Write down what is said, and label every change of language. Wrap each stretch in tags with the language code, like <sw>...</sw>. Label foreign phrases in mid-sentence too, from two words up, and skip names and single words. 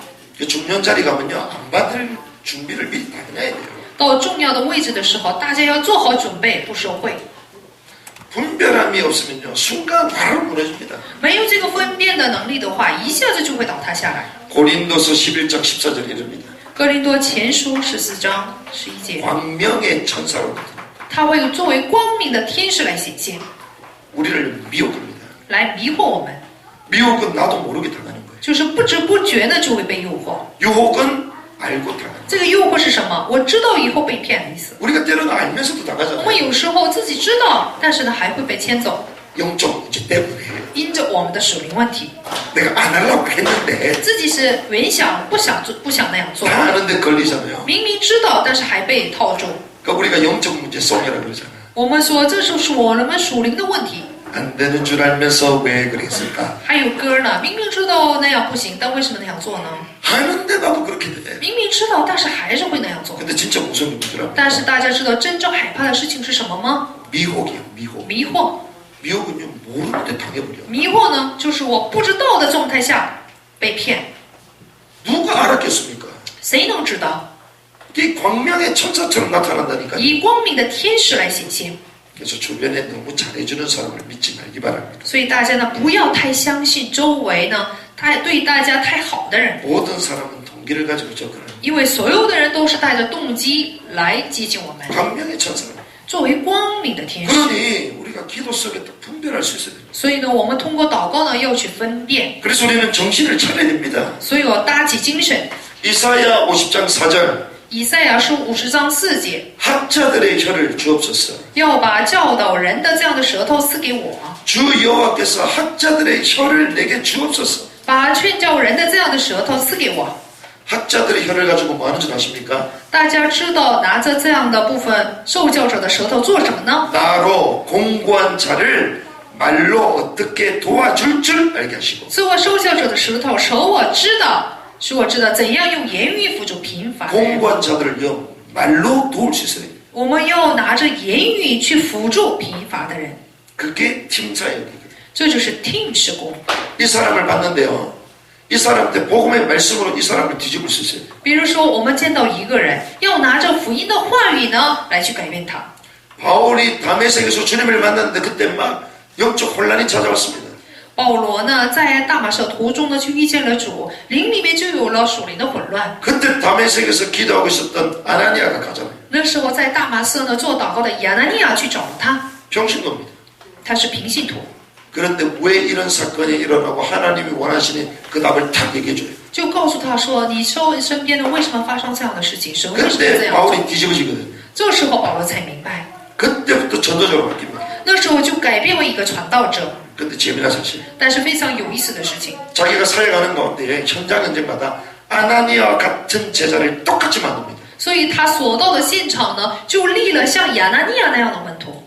<ko>중요한 자리 가면요, 안 받을 준비를 미리 다 해놔야 돼요.</ko> <zh>到重要的位置的时候，大家要做好准备，不收贿。</zh> <ko>분별함이 없으면요, 순간 바로 무너집니다.</ko> <zh>没有这个分辨的能力的话，一下子就会倒塌下来。</zh> <ko>고린도서 11장 14절에 이릅니다.</ko> <zh>哥林多前书14章11节，</zh> <ko>광명의 천사로 나타납니다.</ko> <zh>他会作为光明的天使来显现，</zh> <ko>우리를 미혹합니다.</ko> <zh>来迷惑我们，</zh> <ko>미혹은 나도 모르게 당하는 거예요.</ko> <zh>就是不知不觉的就会被诱惑。</zh> <ko>유혹은 알고 당하는 거예요.</ko> <zh>这个诱惑是什么？我知道以后被骗的意思。</zh> <ko>우리가 때로는 알면서도</ko> <zh>我</zh> <ko>당하잖아요.</ko> <zh>们有时候自己知道，但是呢还会被牵走，</zh> <ko>영적 문제 때문에</ko> <zh>因着我们的属灵问题，</zh> <ko>내가 안 하려고 했는데</ko> <zh>自己是原想不想做，不想那样做，</zh> <ko>다 하는데 걸리잖아요.</ko> <zh>明明知道，但是还被套住。</zh> <ko>그러니까 우리가 영적 문제 속이라고 그러잖아요.</ko> <zh>我们说这是我们属灵的问题。</zh> <ko>안 되는 줄 알면서 왜 그랬을까?</ko> <zh>还有歌呢，明明知道那样不行，但为什么那样做呢？</zh> <ko>하는데 나도 그렇게 돼.</ko> <zh>明明知道，但是还是会那样做。</zh> <ko>근데 진짜 무서운 게 뭐더라?</ko> <zh>但是大家知道真正害怕的事情是什么吗？</zh> <ko>미혹이에요. 미혹.</ko> <zh>迷惑。</zh> <ko>미혹은요, 모르는데 당해버려.</ko> <zh>迷惑呢，就是我不知道的状态下被骗，</zh> <ko>누가 알았겠습니까?</ko> <zh>谁能知道？</zh> <ko>이 광명의 천사처럼 나타난다니까.</ko> <zh>以光明的天使来显现。</zh> <ko>그래서 주변에 너무 잘해주는 사람을 믿지 말기 바랍니다.</ko> <zh>所以大家呢，不要太相信周围呢，对大家太好的人，</zh> <ko>모든 사람은 동기를 가지고 접근합니다.</ko> <zh>因为所有的人都是带着动机来接近我们。</zh> <ko>광명의 천사는.</ko> <zh>作为光明的天使，</zh> <ko>그러니 우리가 기도 속에 또 분별할 수 있어야 됩니다.</ko> <zh>所以呢，我们通过祷告呢，要去分辨。</zh> <ko>그래서 우리는 정신을 차려야 됩니다.</ko> <zh>所以我搭起精神。</zh> <ko>이사야 50장 4절.</ko> <zh>以赛亚书50章4节，</zh> <ko>학자들의 혀를 주옵소서.</ko> <zh>要把教导人的这样的舌头赐给我，</zh> <ko>주 여호와께서 학자들의 혀를 내게 주옵소서.</ko> <zh>把劝教人的这样的舌头赐给我。</zh> <ko>학자들의 혀를 가지고 뭐 하는 줄 아십니까?</ko> <zh>大家知道拿着这样的部分受教者的舌头做什么呢？</zh> <ko>나로 공고한 자를 말로 어떻게 도와줄 줄 알게 하시고.</ko> <zh>做受教者的舌头，使我知道怎样用言语辅助贫乏的人。</zh> <ko>공고한 자들을요 말로 도울 수 있어야 돼요.</ko> <zh>我们要拿着言语去辅助贫乏的人，</zh> <ko>그게 팀 사역이거든요.</ko> <zh>这就是 team 施工。</zh> <ko>이 사람을 봤는데요. 이 사람한테 복음의 말씀으로 이 사람을 뒤집을 수 있어요.</ko> <zh>比如说，我们见到一个人，要拿着福音的话语呢来去改变他。</zh> <ko>바울이 다메섹에서 주님을 만났는데 그때 막 영적 혼란이 찾아왔습니다.</ko> <zh>保罗呢，在大马色途中呢，就遇见了主，灵里面就有了属灵的混乱。</zh> <ko>그때 다메섹에서 기도하고 있었던 아나니아가 가잖아요.</ko> <zh>那时候在大马色呢做祷告的亚拿尼亚去找了他，</zh> <ko>병신겁니다.</ko> <zh>他是平信徒，</zh> <ko>그런데 왜 이런 사건이 일어나고 하나님이 원하시니 그 답을 탁 얘기해줘요.</ko> <zh>就告诉他说：“你身边呢为什么发生这样的事情？神为什么这</zh> <ko>그때</ko> <zh>样做</zh> <ko>바울이 뒤집어지거든요. ？”</ko> <zh>这时候保罗才明白，</zh> <ko>그때부터 전도자로 바뀝니다.</ko> <zh>那时候就改变为一个传道者。</zh> <ko>근데 재미난 사실,</ko> <zh>但是非常有意思的事情，</zh> <ko>자기가 사역하는 가운데 현장 현장마다 아나니아와 같은 제자를 똑같이 만듭니다.</ko> <zh>所以他所到的现场呢，就立了像亚拿尼亚那样的门徒。</zh>